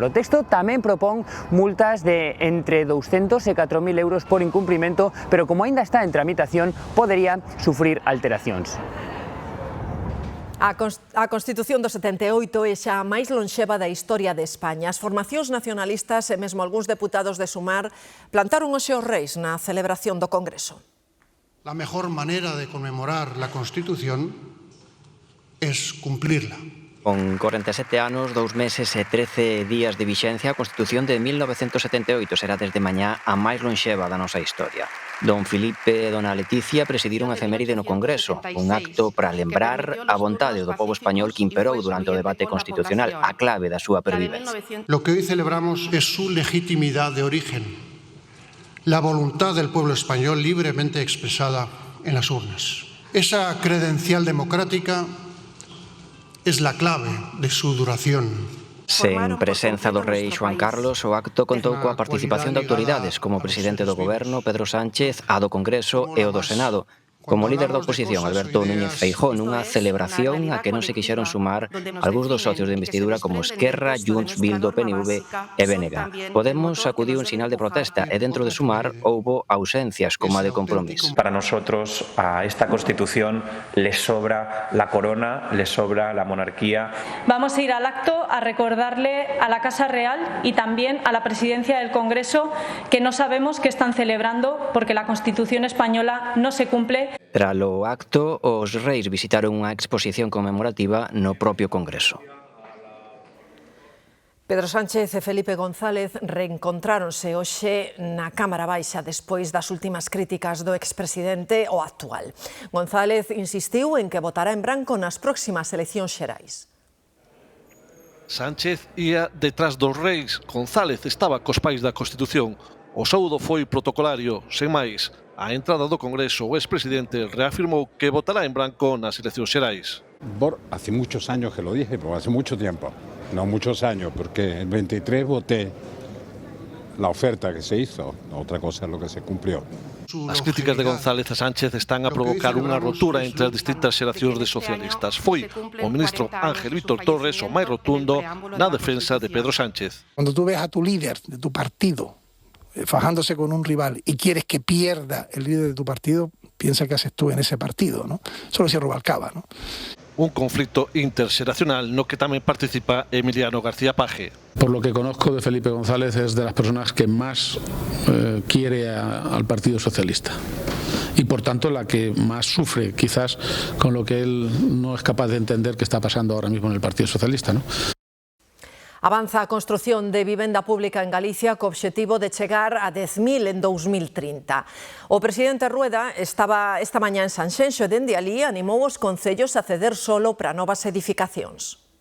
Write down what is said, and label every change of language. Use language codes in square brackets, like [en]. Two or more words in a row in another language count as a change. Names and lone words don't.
[gl] O texto tamén propón multas de entre 200 e 4.000 euros por incumprimento, pero como aínda está en tramitación, podería sufrir alteracións. A Constitución do 78 é xa a máis lonxeva da historia de España. As formacións nacionalistas e mesmo algúns deputados de Sumar plantaron os seus reis na celebración do Congreso. [es] La mejor manera de conmemorar la Constitución es cumplirla. [gl] Con 47 anos, 2 meses e 13 días de vixencia, a Constitución de 1978 será desde mañá a máis lonxeva da nosa historia. Don Filipe e dona Leticia presidiron a efeméride no Congreso, un acto para lembrar a vontade do pobo español que imperou durante o debate constitucional, a clave da súa pervivencia. [es] Lo que hoy celebramos es su legitimidad de origen, la voluntad del pueblo español libremente expresada en las urnas. Esa credencial democrática es la clave de su duración [gl] Sen presenza do rei Xoán Carlos, o acto contou coa participación de autoridades como o presidente do Goberno, Pedro Sánchez, a do Congreso e o do Senado. Como líder da oposición, Alberto Núñez Feijóo, nunha celebración a que non se quixeron sumar algúns dos socios de investidura como Esquerra, Junts, Bildu, PNV e BNG. Podemos acudiu un sinal de protesta e dentro de Sumar houbo ausencias como a de Compromís. [es] Para nosotros a esta Constitución le sobra la corona, le sobra la monarquía. Vamos a ir al acto a recordarle a la Casa Real y también a la Presidencia del Congreso que no sabemos qué están celebrando porque la Constitución española no se cumple. [gl] Tralo acto, os reis visitaron unha exposición conmemorativa no propio Congreso. Pedro Sánchez e Felipe González reencontráronse hoxe na Cámara Baixa despois das últimas críticas do expresidente ao actual. González insistiu en que votará en branco nas próximas eleccións xerais. Sánchez ía detrás dos reis, González estaba cos pais da Constitución. O saúdo foi protocolario, sen máis. A entrada do Congreso, o expresidente reafirmou que votará en branco nas eleccións xerais. [es] Hace muchos años que lo dije, pero hace mucho tiempo. No muchos años, porque el 23 voté la oferta que se hizo, otra cosa es lo que se cumplió. [gl] As críticas de González a Sánchez están a provocar unha rotura entre as distintas xeracións de socialistas. Foi o ministro Ángel Víctor Torres o máis rotundo na defensa de Pedro Sánchez. [es] Cuando tú ves a tu líder de tu partido fajándose con un rival y quieres que pierda el líder de tu partido, piensa que haces tú en ese partido, ¿no? Solo se Rubalcaba, ¿no? [gl] Un conflicto interxeracional no que tamén participa Emiliano García Paje. [es] Por lo que conozco de Felipe González, es de las personas que más quiere al Partido Socialista y por tanto la que más sufre quizás con lo que él no es capaz de entender que está pasando ahora mismo en el Partido Socialista, ¿no? [gl] Avanza a construción de vivenda pública en Galicia co obxectivo de chegar a 10.000 en 2030. O presidente Rueda estaba esta mañá en Sanxenxo e dende alí animou os concellos a ceder solo para novas edificacións.